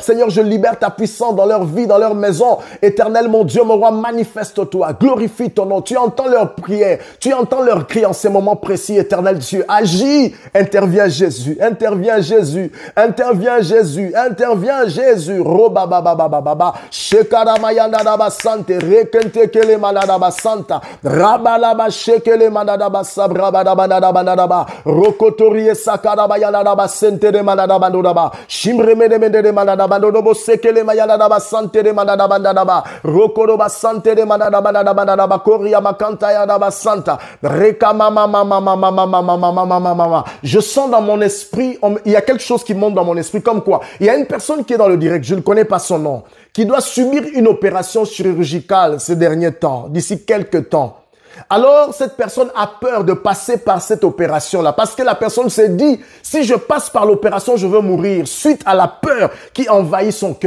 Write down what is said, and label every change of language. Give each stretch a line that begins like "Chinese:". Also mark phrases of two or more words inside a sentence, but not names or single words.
French: Seigneur, je libère ta puissance dans leur vie, dans leur maison. Éternel, mon Dieu, mon roi, manifeste-toi. Glorifie ton nom. Tu entends leurs prières. Tu entends leurs cris en ces moments précis, éternel Dieu. Agis. Interviens Jésus. Interviens Jésus, interviens Jésus, interviens Jésus. Roba baba baba baba, shekara mayanda daba sante, rekente kele manadaba santa, rabalaba shekele manadaba sabra daba daba daba, rokotori sakara bayanda daba sente de manadaba daba, shimre mede de manadaba dobo sekele mayanda daba sante de manadaba daba, rokoroba sante de manadaba daba, koria makanta ya daba santa, reka mama mama mama mama mama mama mama. Je sens dans mon esprit, il y a quelque chose qui monte dans mon esprit, comme quoi il y a une personne qui est dans le direct, je ne connais pas son nom, qui doit subir une opération chirurgicale ces derniers temps, d'ici quelques temps. Alors, cette personne a peur de passer par cette opération-là, parce que la personne s'est dit, si je passe par l'opération, je veux mourir, suite à la peur qui envahit son cœur.